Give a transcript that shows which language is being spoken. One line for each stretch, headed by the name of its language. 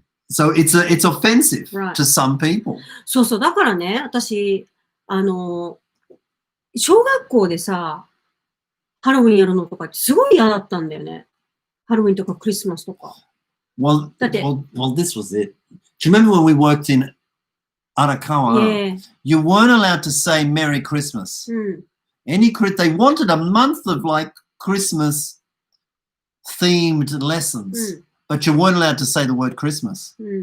English: So it's offensive to some people.
Japanese: そう。だからね、私、小学校でさ、ハロウィンやるのとかってすごい嫌だったんだよね。ハロウィンとかクリスマスとか。
English: Well, this was it. Do you remember when we worked in Arakawa? You weren't allowed to say Merry Christmas. They wanted a month of like Christmas themed lessons, but you weren't allowed to say the word Christmas.